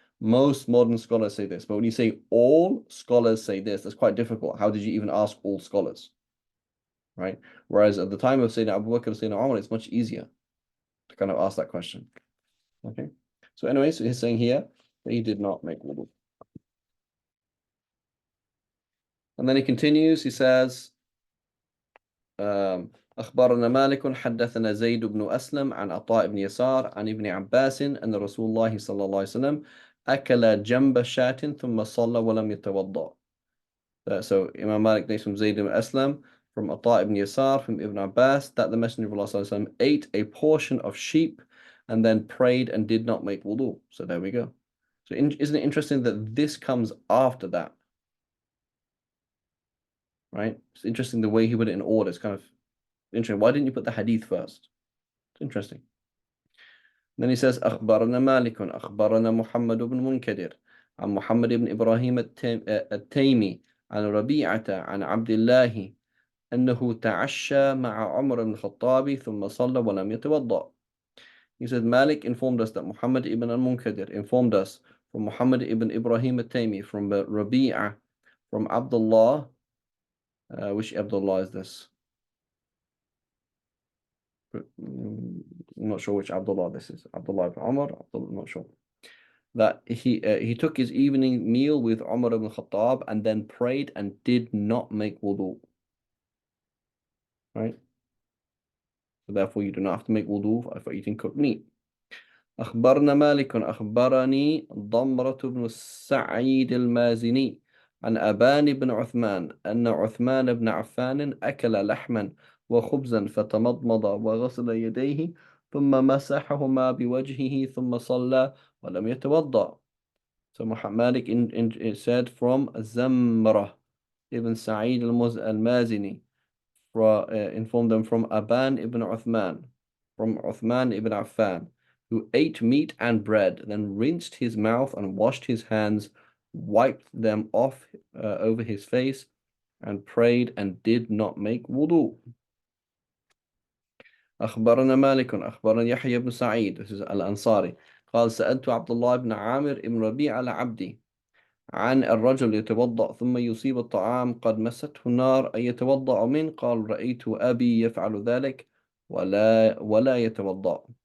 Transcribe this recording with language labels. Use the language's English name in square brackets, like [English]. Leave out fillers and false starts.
[English] Most modern scholars say this. But when you say all scholars say this, that's quite difficult. How did you even ask all scholars? Right? Whereas at the time of Sayyidina Abu Bakr and Sayyidina Umar, it's much easier to kind of ask that question. Okay. So anyway, so he's saying here that he did not make wudu. And then he continues, he says, [Arabic] أخبرنا مالك حدثنا زيد بن أسلم عن عطاء بن يسار عن ابن عباس أن رسول الله صلى الله عليه وسلم أكل جنب شاة ثم صلى ولم يتوضأ. [English] So Imam Malik takes from Zayd ibn Aslam, from Ata ibn Yasar, from Ibn Abbas, that the Messenger of Allah sallallahu alaihi wasallam ate a portion of sheep and then prayed and did not make wudu. So there we go. So isn't it interesting that this comes after that? Right? It's interesting the way he put it in order. It's kind of interesting. Why didn't you put the hadith first? It's interesting. Then he says, [Arabic] أخبرنا مالك أخبرنا محمد بن منكدر عن محمد بن إبراهيم التيمي عن ربيعة عن عبد الله أنه تعشى مع عمر بن الخطاب ثم صلى ولم يتوضأ. [English] He said, Malik informed us that Muhammad ibn al-Munkadir informed us from Muhammad ibn Ibrahim al-Taymi, from Rabi'ah, from Abdullah. Which Abdullah is this? I'm not sure which Abdullah this is. Abdullah ibn Umar? I'm not sure. That he took his evening meal with Umar ibn Khattab and then prayed and did not make wudu. Right? So therefore you do not have to make wudu for eating cooked meat. [Arabic] أخبرنا مالك أخبرني ضمرة بن السعيد المازني عن أبان بن عثمان أن عثمان بن عفان أكل لحما وخبزا فتمضمض وغسل يديه ثم مسحهما بوجهه ثم صلى ولم يتوضأ. [English] So Malik said from Zamrah ibn Sa'id al-Mazini, informed them from Aban ibn Uthman, from Uthman ibn Affan, who ate meat and bread, then rinsed his mouth and washed his hands, wiped them off over his face, and prayed and did not make wudu. [Arabic] أخبرنا مالك أخبرنا يحيى بن سعيد الأنصاري قال سألت عبد الله بن عامر بن ربيعة العبدي عن الرجل يتوضأ ثم يصيب الطعام قد مسته النار أن يتوضأ منه قال رأيت أبي يفعل ذلك ولا يتوضأ.